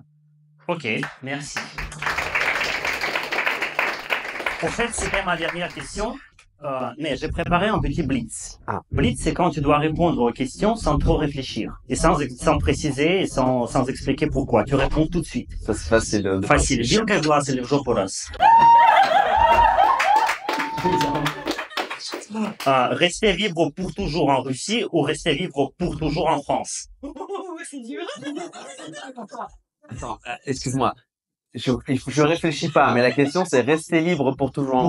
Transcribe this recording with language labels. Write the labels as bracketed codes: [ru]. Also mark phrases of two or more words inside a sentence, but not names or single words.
[fr] Ok, merci. En fait, c'était ma dernière question, mais j'ai préparé un petit blitz. Ah. Blitz, c'est quand tu dois répondre aux questions sans trop réfléchir et sans préciser et sans expliquer pourquoi. Tu réponds tout de suite. Ça, c'est facile. Facile. [ru] Вилка глаз или в жопу раз. [fr] Rester vivre pour toujours en Russie ou rester vivre pour toujours en France? C'est dur. Attends, excuse-moi. Je réfléchis pas, mais la question c'est rester libre pour toujours en